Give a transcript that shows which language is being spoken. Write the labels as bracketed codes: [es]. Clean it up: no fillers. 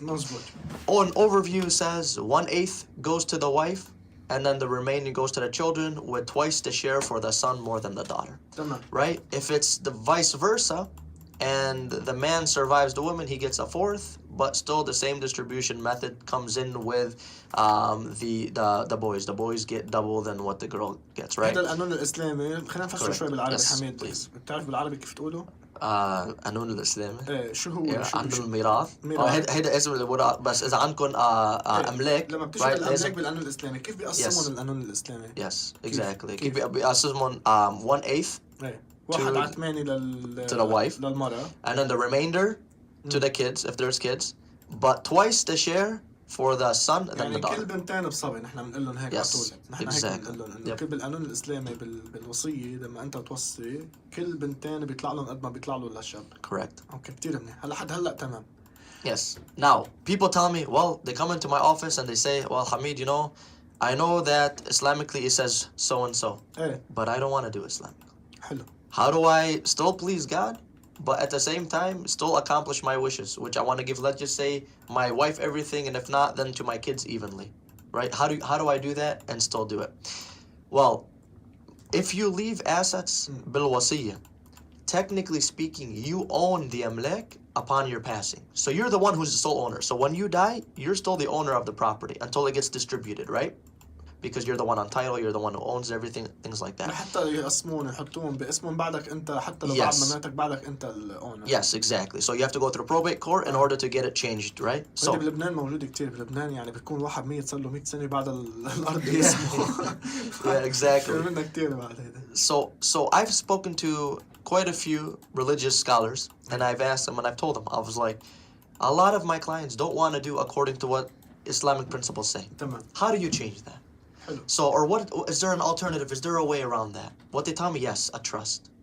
[en] An overview says 1/8 goes to the wife, and then the remaining goes to the children, with twice the share for the son more than the daughter. Right? If it's the vice versa, and the man survives the woman, he gets a fourth, but still the same distribution method comes in with the boys. The boys get double than what the girl gets, right? [ar] هذا القانون الإسلامي. خلينا نفسر شوي بالعربي حميد. بتعرف بالعربي كيف تقوله؟ قانون الإسلامي. شو هو؟ عندهم الميراث. هيدا اسم الوراث، بس إذا عندكم أملاك. لما بتيجي الأملاك بالقانون الإسلامي كيف بيقسمون القانون الإسلامي؟ [en] Yes, exactly. [ar] كيف بيقسمون 1/8 واحد على 8 [en] to the wife, [ar] للمرأة, [en] and then the remainder to the kids if there's kids, but twice the share for the son and then the daughter. [ar] كل بنتين بصبي نحن بنقول لهم هيك على طول. نحن هيك بنقول لهم انه كل بالقانون الاسلامي بالوصيه لما انت توصي كل بنتين بيطلع لهم قد ما بيطلع له للشاب. [en] Correct. [ar] اوكي كثير منيح. هلا تمام. [en] Yes. Now people tell me, well, they come into my office and they say, well, Hameed, you know, I know that Islamically it says so and so, but I don't want to do Islamic. [ar] حلو. [en] How do I still please God, but at the same time still accomplish my wishes, which I want to give, let's just say, my wife everything, and if not, then to my kids evenly, right? How do I do that and still do it? Well, if you leave assets [ar] bil wasiyah, [en] technically speaking, you own the amlak upon your passing. So you're the one who's the sole owner. So when you die, you're still the owner of the property until it gets distributed, right? Because you're the one on title, you're the one who owns everything, things like that. [ar] حتى يقسمون يحطون باسمهم بعدك انت حتى لو بعد ما ماتك بعدك انت الأونر. [en] Yes, exactly. So you have to go through probate court in order to get it changed, right? [ar] So بلبنان موجود كتير بلبنان يعني بتكون واحد ميت صار له 100 سنة بعد الأرض باسمه. [en] Yeah, exactly. [ar] منها كتير بعد هيدا. [en] So I've spoken to quite a few religious scholars, and I've asked them and I've told them, I was like, a lot of my clients don't want to do according to what Islamic principles say. [ar] تمام. [en] How do you change that? [ar] حلو. [en] So, or what, is there an alternative? Is there a way around that? What they tell me, yes, a trust.